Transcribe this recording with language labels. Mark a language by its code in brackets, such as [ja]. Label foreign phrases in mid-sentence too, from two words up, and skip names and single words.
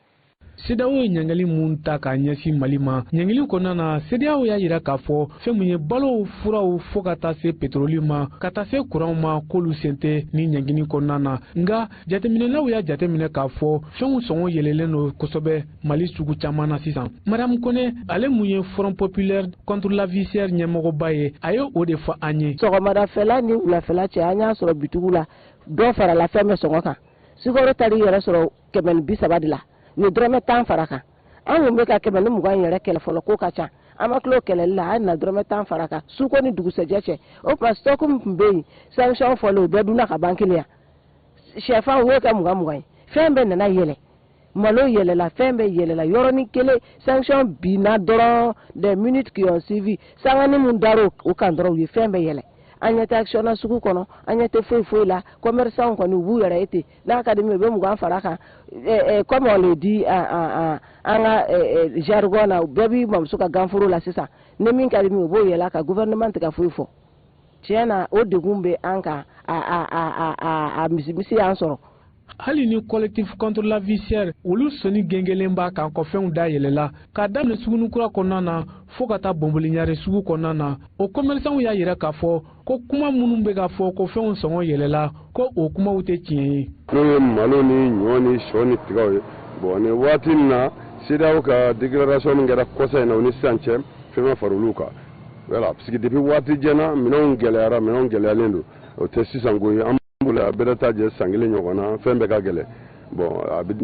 [bm] CEDEAO ye ɲangali mun ta ka ɲɛsin Mali ma ɲangali kɔnɔna na CEDEAO y'a yira k'a fɔ fɛn mun ye balo furaw fo ka taa se pétrole ma ka taa se courant ma k'olu sen tɛ ni ɲangini kɔnɔna na nka jateminɛlaw y'a jateminɛ k'a fɔ fɛnw sɔngɔ yɛlɛlen don kosɛbɛ Mali sugu caman na sisan Madame Kone ale mun ye Front Populaire contre la vie chère ɲɛmɔgɔba ye a ye o de fɔ an ye sɔgɔmadafɛla ni wulafɛla cɛ an y'a sɔrɔ bitigiw la dɔ farala fɛn bɛ sɔngɔ kan sukaro tali yɛrɛ sɔrɔ 130 de la ni dɔrɔmɛ 10 fara kan an kun bɛ ka 120 yɛrɛ kɛlɛ fɔlɔ ko ka ca an ma kilo kɛlɛli la an na dɔrɔmɛ 10 fara kan suko ni dugusɛjɛ cɛ o kuma stock min tun bɛ yen sanction fɔlɔ o bɛɛ dunna ka ban kelen sɛfan o y'o kɛ 20 ye fɛn bɛɛ nana yɛlɛ malo yɛlɛla fɛn bɛɛ yɛlɛla yɔrɔnin kelen sanction binna dɔrɔn [fr] des minutes qui ont suivi [bm] sangani mun dar'o kan dɔrɔn u ye fɛn bɛɛ yɛlɛ an ɲɛ tɛ action na sugu kɔnɔ an ɲɛ tɛ foyi la commerçant kɔni u b'u yɛrɛ ete n'a ka di min u bɛ 20 fara kan [fr] comme on le dit [bm] an ka jargon na bɛɛ b'i mamuso ka ganforo la sisan ni min ka di min u b'o yɛlɛ ka gouvernement tɛ ka foyi fɔ tiɲɛ na o degun bɛ an kan a misimisi y'an sɔrɔ hali ni collectif contre la vie chère olu sɔnni gɛngɛlen b'a kan kɔfɛnw da yɛlɛla k'a daminɛ sugunukura kɔnɔna na fo ka taa bɔnbɔliɲare sugu kɔnɔna na o commerçants y'a yira k'a fɔ ko kuma minnu bɛ ka fɔ ko fɛnw sɔngɔ yɛlɛla ko o kumaw tɛ tiɲɛ ye n'o ye malo ni ɲɔ ni sɔ ni tigaw ye bon nin waati in na CEDEAO ka déclaration min kɛra kɔsa in na o ni sisan cɛ fɛn ma fara olu kan [fr] voilà parce que [bm] depuis waati jɛna minɛnw gɛlɛyalen don o tɛ sisan ko ye a bɛɛ ta jɛ san kelen ɲɔgɔn na fɛn bɛɛ ka gɛlɛ bon a bɛ